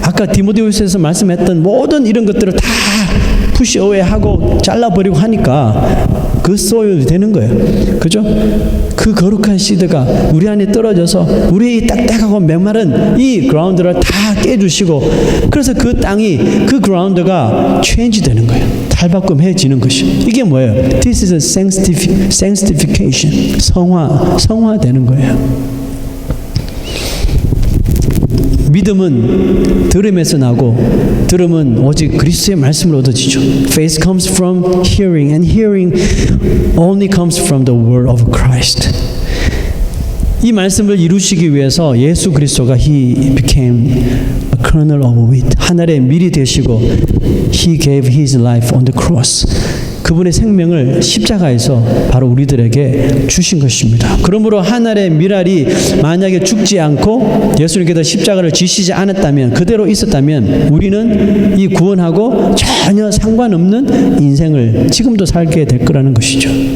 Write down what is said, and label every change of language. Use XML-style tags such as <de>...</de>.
<ko>아까 디모데후서에서 말씀했던 모든 이런 것들을 다 푸시 어웨이하고 잘라버리고 하니까 그 소일이 되는 거예요. 그죠? 그 거룩한 씨드가 우리 안에 떨어져서 우리의 딱딱하고 메마른 이 그라운드를 다 깨주시고, 그래서 그 땅이, 그 그라운드가 체인지 되는 거예요. 탈바꿈해지는 것이. 이게 뭐예요?</ko> <en>This is a sanctification.</en> <ko>성화되는 거예요. 믿음은 들음에서 나고, 들음은 오직 그리스도의 말씀을 얻어지죠.</ko> <en>Faith comes from hearing, and hearing only comes from the word of Christ.</en> <ko>이 말씀을 이루시기 위해서 예수 그리스도가</ko> <en>He became a kernel of wheat.</en> <ko>하늘의 밀이 되시고</ko> <en>He gave His life on the cross.</en> <ko>그분의 생명을 십자가에서 바로 우리들에게 주신 것입니다. 그러므로 하늘의 밀알이 만약에 죽지 않고 예수님께서 십자가를 지시지 않았다면, 그대로 있었다면 우리는 이 구원하고 전혀 상관없는 인생을 지금도 살게 될 거라는 것이죠.</ko>